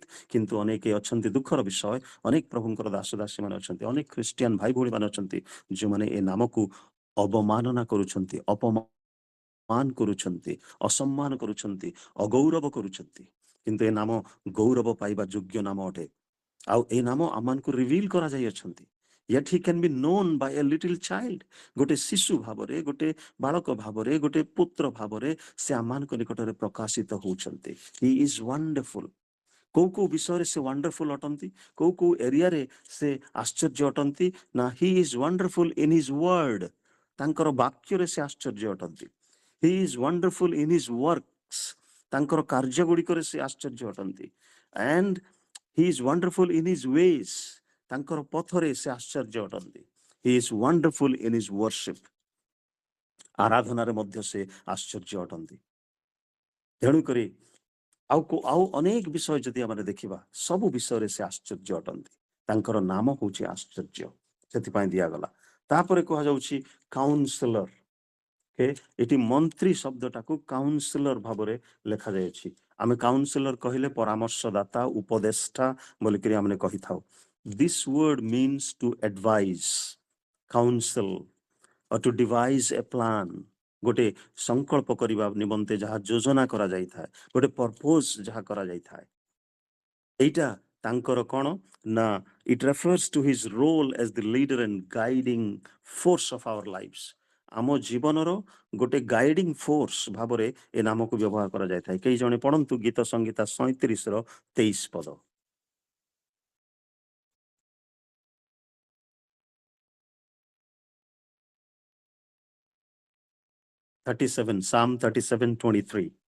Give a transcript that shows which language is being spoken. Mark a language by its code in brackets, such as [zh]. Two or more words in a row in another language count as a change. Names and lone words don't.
[or] କିନ୍ତୁ ଅନେକ ଅଛନ୍ତି, ଦୁଃଖର ବିଷୟ, ଅନେକ ପ୍ରଭୁଙ୍କର ଦାସ ଦାସୀ ମାନେ ଅଛନ୍ତି, ଅନେକ ଖ୍ରୀଷ୍ଟିଆନ ଭାଇ ଭଉଣୀ ମାନେ ଅଛନ୍ତି ଯେଉଁମାନେ ଏ ନାମକୁ ଅବମାନନା କରୁଛନ୍ତି, ଅପମାନ କରୁଛନ୍ତି, ଅସମ୍ମାନ କରୁଛନ୍ତି, ଅଗୌରବ କରୁଛନ୍ତି। କିନ୍ତୁ ଏ ନାମ ଗୌରବ ପାଇବା ଯୋଗ୍ୟ ନାମ ଅଟେ। ଆଉ ଏ ନାମ ଆମମାନଙ୍କୁ ରିଭିଲ କରାଯାଇଅଛନ୍ତି। [en] Yet he can be known by a little child. [or] ଗୋଟେ ଶିଶୁ ଭାବରେ, ଗୋଟେ ବାଳକ ଭାବରେ, ଗୋଟେ ପୁତ୍ର ଭାବରେ ସେ ଆମମାନଙ୍କ ନିକଟରେ ପ୍ରକାଶିତ ହଉଛନ୍ତି। [en] He is wonderful. [or] କୋଉ କୋଉ ବିଷୟରେ ସେ ୱାଣ୍ଡରଫୁଲ ଅଟନ୍ତି, କୋଉ କୋଉ ଏରିଆରେ ସେ ଆଶ୍ଚର୍ଯ୍ୟ ଅଟନ୍ତି ନା, [en] he is wonderful in his word. [or] ତାଙ୍କର ବାକ୍ୟରେ ସେ ଆଶ୍ଚର୍ଯ୍ୟ ଅଟନ୍ତି। [en] He is wonderful in his works. [or] ତାଙ୍କର କାର୍ଯ୍ୟ ଗୁଡ଼ିକରେ ସେ ଆଶ୍ଚର୍ଯ୍ୟ ଅଟନ୍ତି। [en] And he is wonderful in his ways. [or] ତାଙ୍କର ପଥରେ ସେ ଆଶ୍ଚର୍ଯ୍ୟ ଅଟନ୍ତି। [en] He is wonderful in his worship. [or] ଆରାଧନାରେ ମଧ୍ୟ ସେ ଆଶ୍ଚର୍ଯ୍ୟ ଅଟନ୍ତି। ତେଣୁକରି ଆଉ ଅନେକ ବିଷୟ ଯଦି ଆମେ ଦେଖିବା, ସବୁ ବିଷୟରେ ସେ ଆଶ୍ଚର୍ଯ୍ୟ ଅଟନ୍ତି। ତାଙ୍କର ନାମ ହଉଛି ଆଶ୍ଚର୍ଯ୍ୟ, ସେଥିପାଇଁ ଦିଆଗଲା। ତାପରେ କୁହାଯାଉଛି କାଉନସିଲର। ଏଠି ମନ୍ତ୍ରୀ ଶବ୍ଦଟାକୁ କାଉନସିଲର ଭାବରେ ଲେଖାଯାଇଛି। ଆମେ କାଉନସିଲର କହିଲେ ପରାମର୍ଶଦାତା, ଉପଦେଷ୍ଟା ବୋଲିକରି ଆମେ କହିଥାଉ। [en] This word means to advise, counsel, or to devise a plan. [or] ଗୋଟେ ସଂକଳ୍ପ କରିବା ନିମନ୍ତେ ଯାହା ଯୋଜନା କରାଯାଇଥାଏ, ଗୋଟେ ପର୍ପୋଜ ଯାହା କରାଯାଇଥାଏ, ଏଇଟା ତାଙ୍କର କଣ ନା, [en] it refers to his role as the leader and guiding force of our lives. [or] ଆମ ଜୀବନର ଗୋଟେ [en] guiding force [or] ଭାବରେ ଏ ନାମକୁ ବ୍ୟବହାର କରାଯାଇଥାଏ। କେହି ଜଣେ ପଢନ୍ତୁ ଗୀତ ସଂହିତା 37:23 ପଦ। Psalm 37:23।